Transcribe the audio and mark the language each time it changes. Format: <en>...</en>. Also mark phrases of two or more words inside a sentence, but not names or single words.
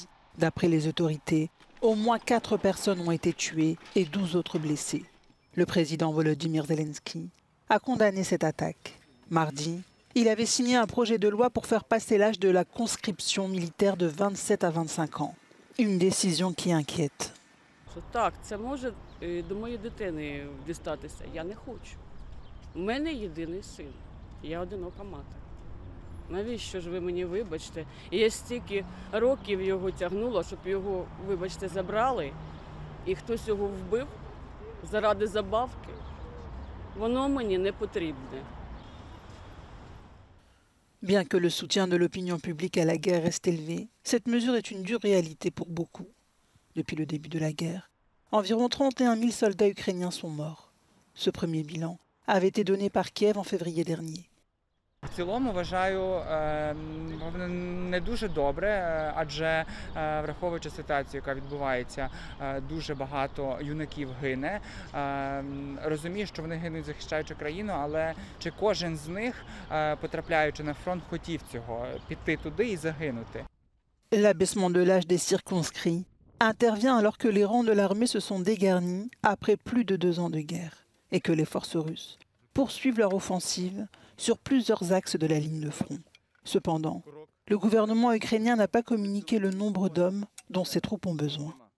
<fr>D'après les autorités, au moins 4 personnes ont été tuées et 12 autres blessées. Le président Volodymyr Zelensky a condamné cette attaque. Mardi, il avait signé un projet de loi pour faire passer l'âge de la conscription militaire de 27 à 25 ans. Une décision qui inquiète.</fr> <uk>Так, це може до моєї дитини дістатися. Я не хочу. У мене єдиний син. Я одинока мати. Навіщо ж ви мені, вибачте? І я стільки років його тягнула, щоб його, вибачте, забрали, і хтось його вбив заради забавки. Воно мені не потрібне.</uk> <fr>Bien que le soutien de l'opinion publique à la guerre reste élevé, cette mesure est une dure réalité pour beaucoup. Depuis le début de la guerre, environ 31 000 soldats ukrainiens sont morts. Ce premier bilan avait été donné par Kiev en février dernier.</fr> <uk>В цілому вважаю не дуже добре, адже враховуючи ситуацію, яка відбувається, дуже багато юнаків гине. Розумію, що вони гинуть, захищаючи країну, але чи кожен з них, потрапляючи на фронт, хотів цього, піти туди і загинути?</uk> <fr>L'abaissement de l'âge des circonscrits intervient alors que les rangs de l'armée se sont dégarnis après plus de 2 ans de guerre et que les forces russes poursuivent leur offensive sur plusieurs axes de la ligne de front. Cependant, le gouvernement ukrainien n'a pas communiqué le nombre d'hommes dont ses troupes ont besoin.</fr>